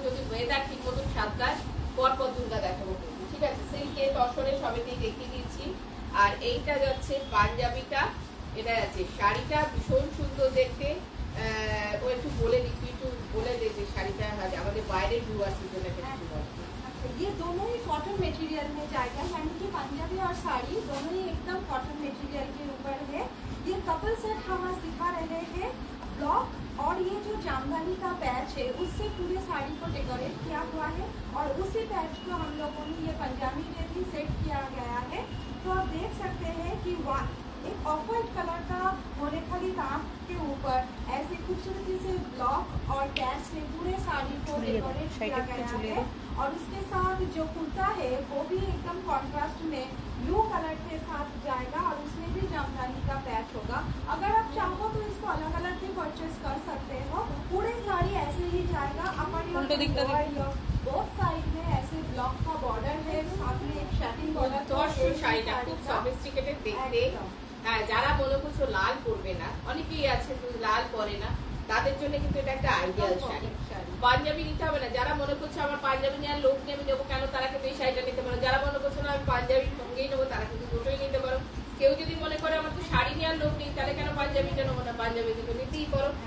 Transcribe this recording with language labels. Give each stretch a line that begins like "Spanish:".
Bangla: যদি ওয়েদার ঠিক মতন সাবধান পর দুর্গা দেখাবো, ঠিক আছে। সিল্কে তসরে সবেতেই দেখিয়ে দিচ্ছি। আর এইটা যাচ্ছে পাঞ্জাবিটা, এটা যাচ্ছে শাড়িটা, ভীষণ সুন্দর দেখতে। ও একটু বলে দিই, তুই একটু বলে দে যে শাড়িটা আমাদের বাইরের ভিউয়ার্সের জন্য একটা একটু বল।
Hindi: ये दोनों ही कॉटन मटेरियल में जाएगा, यानी कि पंजाबी और साड़ी दोनों ही एकदम कॉटन मटेरियल के ऊपर है। ये कपल सेट हम आज दिखा रहे हैं। ब्लॉक और ये जो जामदानी का पैच है उससे पूरे साड़ी को डेकोरेट किया हुआ है, और उसी पैच को हम लोगों ने ये पंजाबी में भी सेट किया गया है। तो आप देख सकते हैं कि एक ऑफ व्हाइट कलर का मोनेखाली तांत के ऊपर ऐसे खूबसूरती से ब्लॉक और पैच से पूरे साड़ी को डेकोरेट किया गया है। और उसके साथ जो कुर्ता है वो भी एकदम कॉन्ट्रास्ट में ब्लू कलर के साथ जाएगा, और उसमें भी जामदानी का पैच होगा। अगर आप चाहो तो इसको अलग अलग भी परचेज कर सकते हो। पूरे साड़ी ऐसे ही जाएगा, अपर बोथ साइड में ऐसे ब्लॉक का बॉर्डर है, साथ में एक शैटिंग बॉर्डर।
Bangla: শাড়িটা খুব সফিস্টিকেটেড দেখতে। হ্যাঁ, যারা মনে করছো লাল পরবে না, অনেকেই আছে লাল পরে না, তাদের জন্য কিন্তু এটা একটা আইডিয়াল শাড়ি। পাঞ্জাবি নিতে হবে না, যারা মনে করছো আমার পাঞ্জাবি নেওয়ার লোক নিয়ে আমি নেবো কেন, তারা কিন্তু এই শাড়িটা নিতে পারো। যারা মনে করছো না আমি পাঞ্জাবি সঙ্গেই নেবো, তারা কিন্তু দুটোই নিতে পারো। কেউ যদি মনে করে আমার তো শাড়ি নেওয়ার লোক নেই, তাহলে কেন পাঞ্জাবিটা নেবো না, পাঞ্জাবি কিন্তু নিতেই পারো।